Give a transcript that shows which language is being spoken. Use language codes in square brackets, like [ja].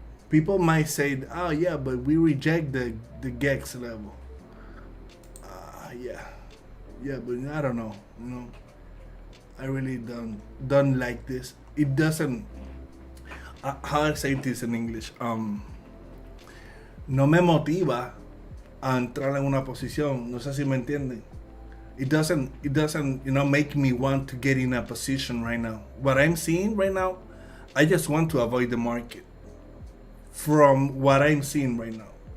[en] People might say, "Oh yeah, but we reject the GEX level." Yeah, but I don't know. You know, I really don't like this. It doesn't. How I say this in English? [es] No me motiva a entrar en una posición. No sé si me entienden. [en] It doesn't, make me want to get in a position right now. What I'm seeing right now, I just want to avoid the market from what I'm seeing right now.